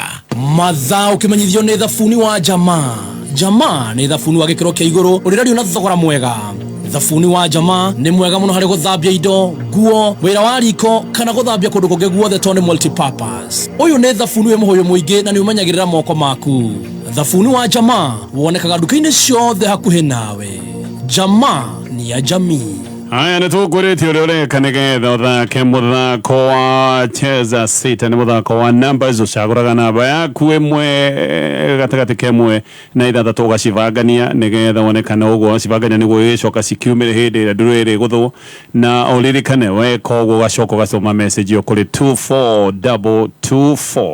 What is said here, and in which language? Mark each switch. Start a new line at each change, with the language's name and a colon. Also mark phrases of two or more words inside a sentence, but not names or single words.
Kikuyu: mathaa ukimenyithio ni thabuni wa Jamaa ni thabuni wa gikiro kia iguru urirario na thogora mwega. Thabuni wa Jamaa ni mwega muno hari guthambia indo, nguo, wira wa riko kana guthambia kundu kungi guothe toni multipurpose. Uyu ni thabuni we muhoyo muingi na ni umenyagirira moko maku. Thabuni wa Jamaa wonekaga duka-ini ciothe hakuhi nawe.
Swahili: Jamaa ni ya jamii.
Kikuyu: Aya, nitukuretie uria ureka nigetha uthake muthako wa Cheza Sita. Ni muthako wa numbers ucaguraga namba yaku imwe gatagati kemwe na ithathatu ugacibangania nigetha wonekana uguo cibangania niguo icoka cikiumire hindi ira nduriri guthu na uririkane weka uguo ugacoka ugasoma message yo kuri 24224.